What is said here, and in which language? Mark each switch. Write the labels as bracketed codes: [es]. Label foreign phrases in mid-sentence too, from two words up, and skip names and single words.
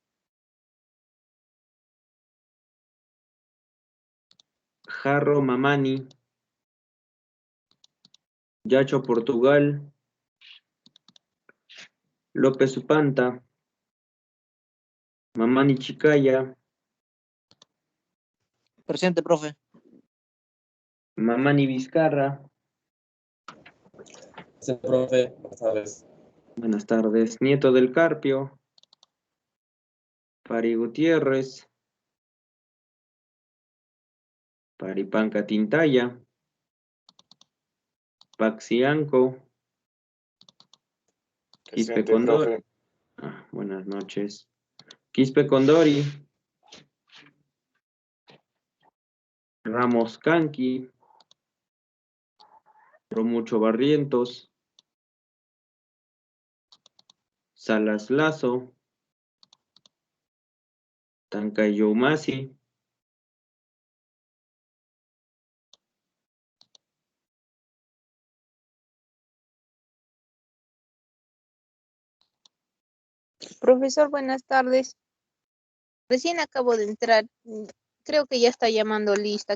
[es] Jarro, Mamani. Yacho, Portugal. López Upanta. Mamani, Chicaya. Presente, profe. Mamani, Vizcarra. Sí, profe, buenas tardes. Buenas tardes. Nieto del Carpio. Pari Gutiérrez. Paripanca Tintaya. Paxianco. Quispe Presente, Condori. profe. Buenas noches. Quispe Condori. Ramos Canqui. Romucho Barrientos. Salas Lazo. Tancayo Masi. Profesor, buenas tardes. Recién acabo de entrar. Creo que ya está llamando lista.